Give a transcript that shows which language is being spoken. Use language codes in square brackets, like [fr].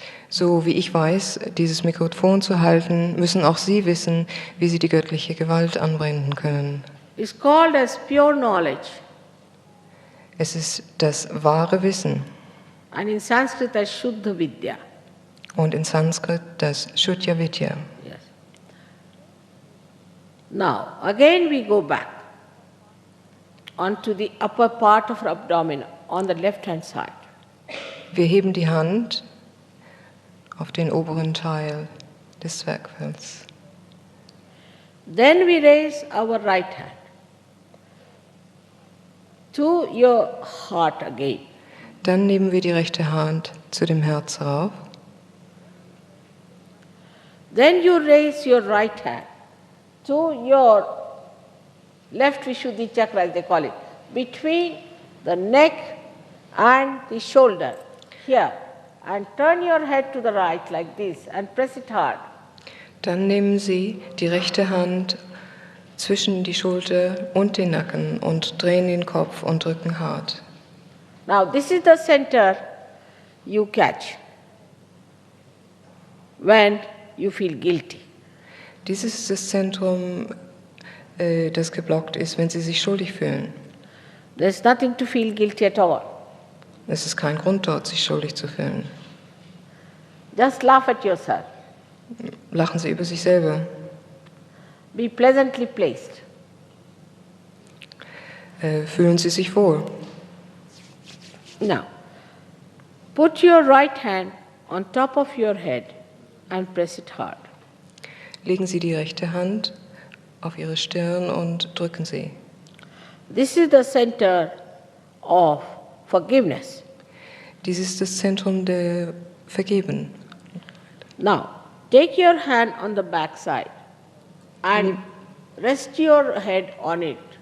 [de] so wie ich weiß, dieses Mikrofon zu halten, müssen auch sie wissen, wie sie die göttliche Gewalt anwenden können. [en] It's called as pure knowledge, [de] Es ist das wahre Wissen [en] and in Sanskrit as Shuddha Vidya. [de] und in Sanskrit das Shuddha Vidya. [en] Yes. Now, again we go back onto the upper part of our abdomen on the left-hand side. [de] Wir heben die Hand auf den oberen Teil des Zwerchfells. [en] Then we raise our right hand to your heart again. [de] Dann nehmen wir die rechte Hand zu dem Herz rauf. [en] Then you raise your right hand to your left Vishuddhi chakra, as they call it, between the neck and the shoulder, here, and turn your head to the right like this and press it hard. [de] Dann nehmen Sie die rechte Hand zwischen die Schulter und den Nacken und drehen den Kopf und drücken hart. [en] Now this is the center you catch when you feel guilty. [de] Dies ist das Zentrum, das geblockt ist, wenn Sie sich schuldig fühlen. [en] There's nothing to feel guilty at all. [de] Es ist kein Grund dort, sich schuldig zu fühlen. [en] Just laugh at yourself. [de] Lachen Sie über sich selber. [en] Be pleasantly placed. [de] Fühlen Sie sich wohl. [en] Now, put your right hand on top of your head and press it hard. [de] Legen Sie die rechte Hand auf Ihre Stirn und drücken Sie. [en] This is the center of forgiveness. [de] Dies ist das Zentrum der Vergeben. [en] Now, take your hand on the back side and rest your head on it.